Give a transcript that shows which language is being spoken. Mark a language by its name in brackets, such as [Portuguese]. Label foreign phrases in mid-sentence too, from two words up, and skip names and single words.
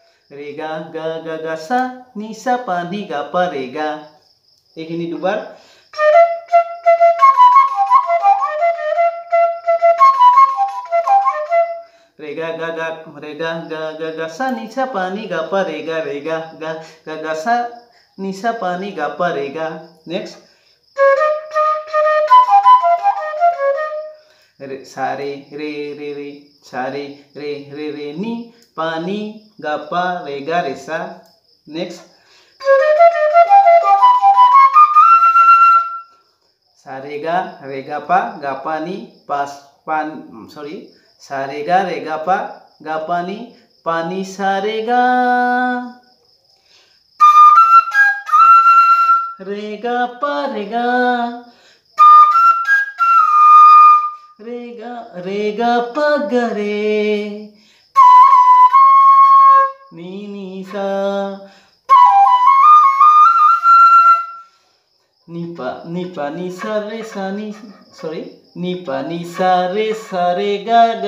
[Assamese] ৰে গা গা গা গা সা নি সা পা নি গা পা ৰে গা এইখিনি দুবাৰ रे गा गा गा गा सा नी सा पा नी गा पा रे गा गा सा नी सा पा नी गा पा रे गा नेक्स्ट रे सा रे रे रे रे सा रे रे रे रे नी पा नी गा पा रे गा रे सा नेक्स्ट सा रे गा पा नी पास पान सॉरी सा रे गा पा नी पानी सा रे गा पा रे गा पा गा रे नी नी सा नी पा नी सा रे सा नी सॉरी नी पा नी सा रे गा